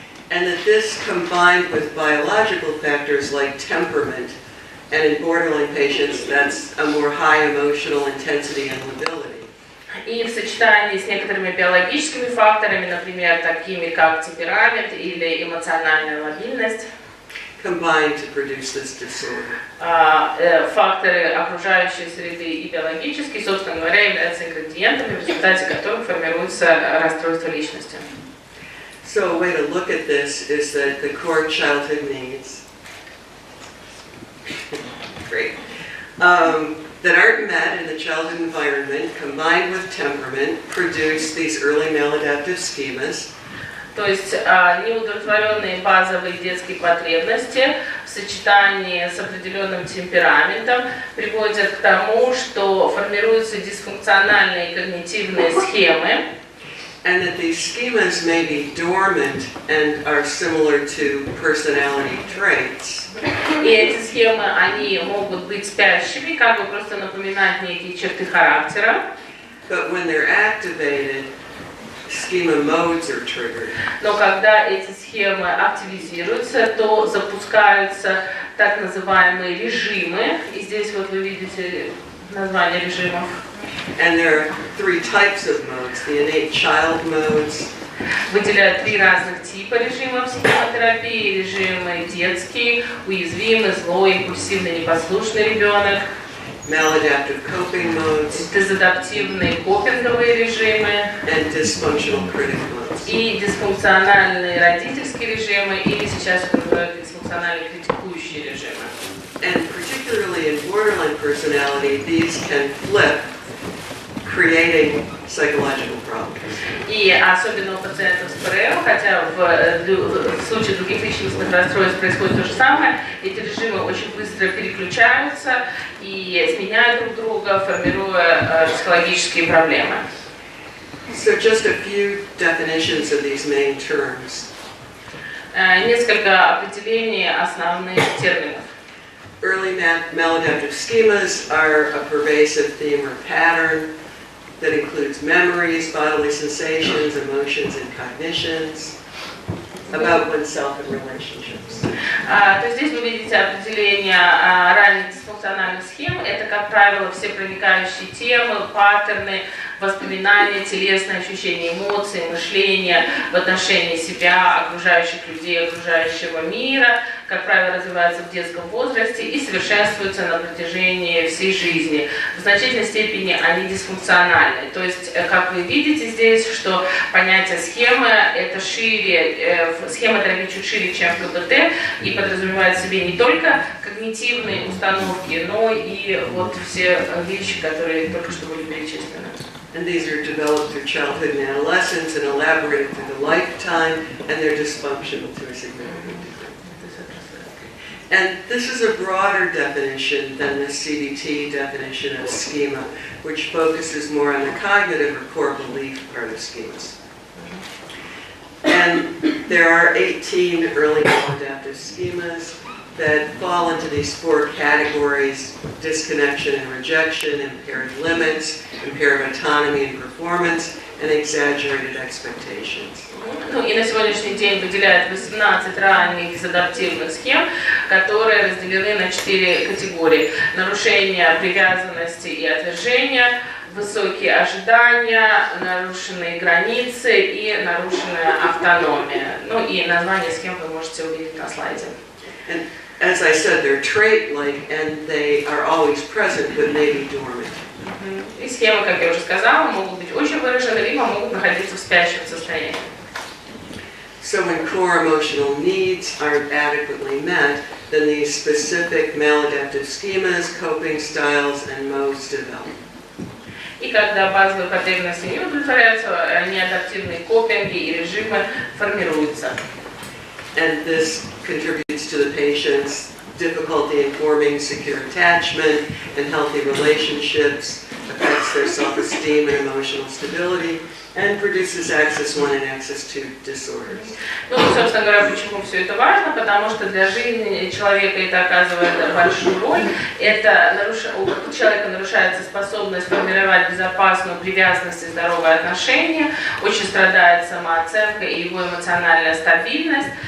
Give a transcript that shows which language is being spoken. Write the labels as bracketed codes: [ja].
[en] And that this combined with biological factors like temperament, and in borderline patients that's a more high emotional intensity and lability. [ru] И в сочетании с некоторыми биологическими факторами, например, такими как темперамент или эмоциональная лобильность, [en] combine to produce this disorder. [ru] Факторы окружающей среды и биологические, собственно говоря, являются ингредиентами, в результате которых формируется расстройство личности. [en] So a way to look at this is that the core childhood needs great, that aren't met in the childhood environment, combined with temperament, produce these early maladaptive schemas. [ru] То есть неудовлетворенные базовые детские потребности в сочетании с определенным темпераментом приводят к тому, что формируются дисфункциональные когнитивные схемы. [en] And that these schemas may be dormant and are similar to personality traits. [ru] И эти схемы, они могут быть спящими, как бы просто напоминать некие черты характера. [en] But when they're activated, schema modes are triggered. [ru] Но когда эти схемы активизируются, то запускаются так называемые режимы. И здесь вот вы видите название режимов. [en] And there are three types of modes, the innate child modes. [ru] Выделяют три разных типа режимов схемотерапии. Режимы детский, уязвимый, злой, импульсивный, непослушный ребенок. [en] Maladaptive coping modes. [ru] Дезадаптивные копинговые режимы. [en] And dysfunctional critic modes. [ru] И дисфункциональные родительские режимы, или сейчас это называют дисфункциональные критикующие режимы. [en] And particularly in borderline personality, these can flip, creating psychological problems. [ru] И особенно у пациентов с ПРЛ, хотя в случае других личностных расстройств происходит то же самое, эти режимы очень быстро переключаются и сменяют друг друга, формируя психологические проблемы. [en] So just a few definitions of these main terms. [ru] Несколько определений основных терминов. [en] Early maladaptive schemas are a pervasive theme or pattern that includes memories, bodily sensations, emotions, and cognitions about oneself and relationships. [ru] То есть здесь вы видите определение ранних дисфункциональных схем. Это, как правило, все проникающие темы, паттерны, воспоминания, телесные ощущения, эмоции, мышления в отношении себя, окружающих людей, окружающего мира, как правило, развиваются в детском возрасте и совершенствуются на протяжении всей жизни. В значительной степени они дисфункциональны. То есть, как вы видите здесь, что понятие схемы это шире, схемотерапия чуть шире, чем КБТ, и подразумевает в себе не только когнитивные установки, но и вот все вещи, которые только что были перечислены. [en] And these are developed through childhood and adolescence and elaborated through the lifetime, and they're dysfunctional to a significant degree. And this is a broader definition than the CBT definition of schema, which focuses more on the cognitive or core belief part of schemas. And there are 18 early maladaptive schemas that fall into these four categories: disconnection and rejection, impaired limits, impaired autonomy and performance, and exaggerated expectations. [ru] Ну и на сегодняшний день выделяют 18 ранних дезадаптивных схем, которые разделены на 4 категории: нарушение привязанности и отвержения, высокие ожидания, нарушенные границы и нарушенная автономия. Ну и название схем вы можете увидеть на слайде. [en] And as I said, they're trait-like and they are always present but may be dormant. [ru] И схемы, как я уже сказала, могут быть очень выражены, либо могут находиться в спящем состоянии. [en] So when core emotional needs aren't adequately met, then these specific maladaptive schemas, coping styles, and modes develop. [ru] И когда базовые потребности не удовлетворяются, неадаптивные копинги и режимы формируются. [en] And this contributes to the patient's difficulty in forming secure attachment and healthy relationships, affects their self-esteem and emotional stability, and produces axis 1 and axis 2 disorders. [ru] Ну, собственно говоря, почему все это важно? Потому что для жизни человека это оказывает большую роль. У человека нарушается способность формировать безопасную привязанность и здоровые отношения, очень страдает самооценка и его эмоциональная стабильность.